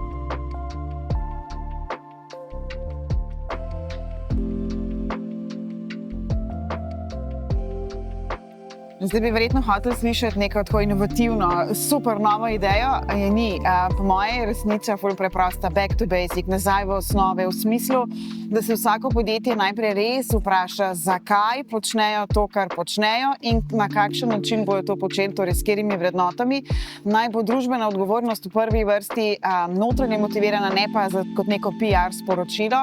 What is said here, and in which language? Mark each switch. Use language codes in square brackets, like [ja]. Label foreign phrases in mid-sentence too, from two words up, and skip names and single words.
[sl] Zdaj bi verjetno hotel slišati neko tako inovativno, super novo idejo, je ni. Po moje je resnica ful preprosta, [en] back to basic, [sl] nazaj v osnove, v smislu, da se vsako podjetje najprej res vpraša, zakaj počnejo to, kar počnejo in na kakšen način bojo to počeli, torej s katerimi vrednotami. Naj bo družbena odgovornost v prvi vrsti notranje motivirana, ne pa kot neko PR sporočilo.